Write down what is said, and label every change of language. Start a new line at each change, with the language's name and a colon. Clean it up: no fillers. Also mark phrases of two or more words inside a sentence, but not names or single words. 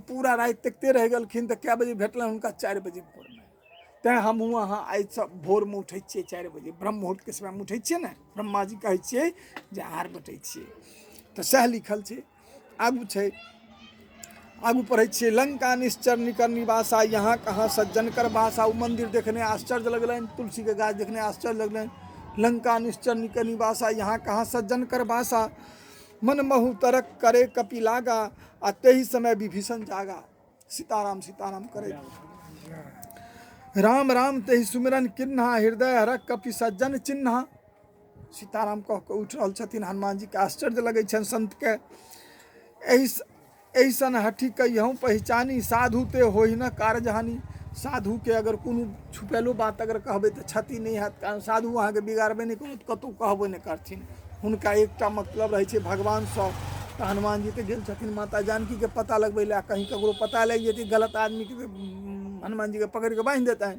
Maithili: पूरा राति तकते रहि गेलखिन। तऽ कए बजे भेटलनि हुनका? 4 बजे भोर में। तेँ हमहूँ अहाँ आइ सब भोर में उठै छियै 4 बजे, ब्रह्म मुहूर्त के समय में उठै छियै ने। ब्रह्मा जी कहै छियै जे आहार बटै छियै। तऽ सएह लिखल छै। आगू छै, आगू पढ़ै छियै,
Awadhi: लंका निश्चर निकर निवासा, यहाँ कहाँ सज्जन कर बासा।
Maithili: ओ मंदिर देखने आश्चर्य लगलनि, तुलसी के गाछ देखने आश्चर्य लगलनि।
Awadhi: लंका निश्चर निकर निवासा, यहाँ कहाँ सज्जन कर बासा। मन महु तरक करे कपि लागा, आ तेहि समय विभीषण जागा। सीताराम सीताराम करे राम राम तेहि सुमिरन किन्हा, हृदय हरक कपि सज्जन चिन्हा।
Maithili: सीताराम कह के उठि रहल छथिन। हनुमान जी के आश्चर्य लगै छनि संत के।
Awadhi: ऐसन हठी कहियहूँ पहचानी, साधु ते होहि न कारजहानी।
Maithili: साधु के अगर कोनो छुपेलो बात अगर कहबै तऽ क्षति नहीं हैत, कारण साधु अहाँके बिगाड़बे नहीं करत, कतौ कहबो नहीं करथिन। हुनका एकटा मतलब रहै छै भगवान सँ। तऽ हनुमान जी तऽ गेल छथिन माता जानकी के पता लगबै लए। कहीं ककरो पता लागि जेतै गलत आदमी के, हनुमान जी के पकड़ि के बांधि देतनि।